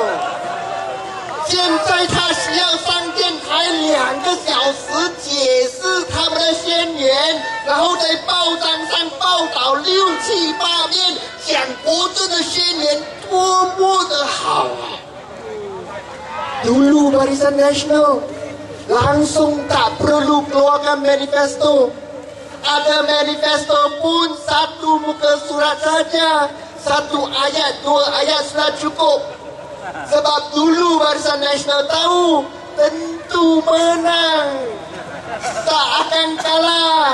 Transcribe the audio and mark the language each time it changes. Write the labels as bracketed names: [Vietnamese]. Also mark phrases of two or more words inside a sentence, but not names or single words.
[Chinese] 现在他需要上电台2个小时解释他们的宣言，然后在报章上报道6、7、8遍，讲国政的宣言多么的好啊！ [Malay] Dulu Barisan Nasional langsung tak perlu keluarkan manifesto. Ada manifesto pun 1 muka surat saja, 1 ayat, 2 ayat sudah cukup. Sebab dulu Barisan Nasional tahu tentu menang, tak akan kalah.